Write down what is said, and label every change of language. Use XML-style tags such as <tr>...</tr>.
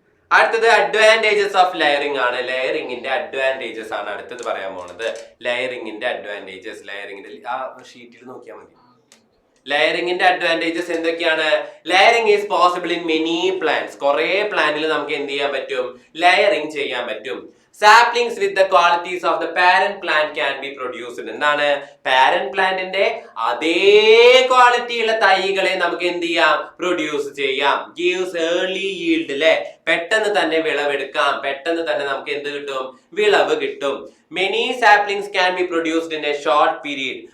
<ml>അടുത്തത് advantages of layering ആണ്. ലെയറിംഗിന്റെ advantages ആണ് അടുത്തത് പറയാൻ പോണത്. ലെയറിംഗിന്റെ അഡ്വാൻറ്റേജസ്, ലെയറിംഗിന്റെ ആ ഷീറ്റിൽ നോക്കിയാൽ മതി. ലെയറിംഗിന്റെ അഡ്വാൻറ്റേജസ് എന്തൊക്കെയാണ്?</ml> <en>Layering is possible in many plants.</en> <ml>കുറെ പ്ലാന്റിൽ നമുക്ക് എന്ത് ചെയ്യാൻ പറ്റും? ലെയറിംഗ് ചെയ്യാൻ പറ്റും.</ml> <en>Saplings with the qualities of the parent plant can be produced.</en> <ml>എന്താണ്? പാരന്റ് പ്ലാന്റിന്റെ അതേ ക്വാളിറ്റി ഉള്ള തൈകളെ നമുക്ക് എന്ത് ചെയ്യാം? പ്രൊഡ്യൂസ് ചെയ്യാം.</ml> <en>Gives early yield</en> <ml>അല്ലെ? പെട്ടെന്ന് തന്നെ വിളവെടുക്കാം, പെട്ടെന്ന് തന്നെ നമുക്ക് എന്ത് കിട്ടും? വിളവ് കിട്ടും.</ml> <en>Many saplings can be produced in a short period.</en>